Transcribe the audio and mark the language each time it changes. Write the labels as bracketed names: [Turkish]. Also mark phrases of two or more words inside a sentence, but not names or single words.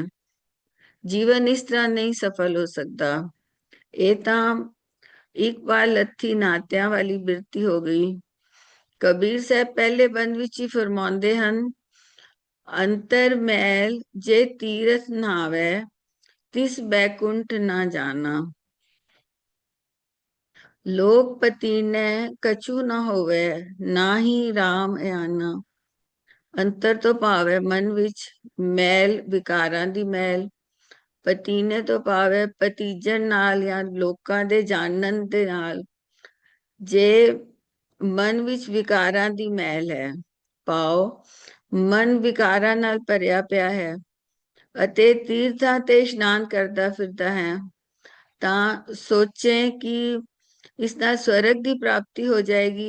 [Punjabi] ਜੀਵਨ ਇਸ ਤਰ੍ਹਾਂ ਨਹੀਂ ਸਫਲ ਹੋ ਸਕਦਾ। ਇਹ ਤਾਂ ਇੱਕ ਵਾਰ ਲੱਥੀ ਨਾਤਿਆਂ ਵਾਲੀ ਬਿਰਤੀ ਹੋ ਗਈ। ਕਬੀਰ ਸਾਹਿਬ ਪਹਿਲੇ ਬੰਦ ਵਿੱਚ ਹੀ ਫਰਮਾਉਂਦੇ ਹਨ, [Hindi] अंतर मैल जे तीरथ नावै, तिस बैकुंठ ना जाना। लोकपति ने कछु न होवे, ना ही राम आना। [Punjabi] ਅੰਤਰ ਤੋਂ ਭਾਵ ਹੈ ਮਨ ਵਿੱਚ ਮੈਲ, ਵਿਕਾਰਾਂ ਦੀ ਮੈਲ। ਪਤੀਨੇ ਤੋਂ ਭਾਵ ਹੈ ਪਤੀਜਨ ਨਾਲ ਜਾਂ ਲੋਕਾਂ ਦੇ ਜਾਣਨ ਦੇ ਨਾਲ। ਜੇ ਮਨ ਵਿੱਚ ਵਿਕਾਰਾਂ ਦੀ ਮੈਲ ਹੈ, ਪਾਓ ਮਨ ਵਿਕਾਰਾਂ ਨਾਲ ਭਰਿਆ ਪਿਆ ਹੈ ਅਤੇ ਤੀਰਥਾਂ ਤੇ ਇਸ਼ਨਾਨ ਕਰਦਾ ਫਿਰਦਾ ਹੈ, ਤਾਂ ਸੋਚੇ ਕਿ ਇਸ ਨਾਲ ਸਵਰਗ ਦੀ ਪ੍ਰਾਪਤੀ ਹੋ ਜਾਏਗੀ।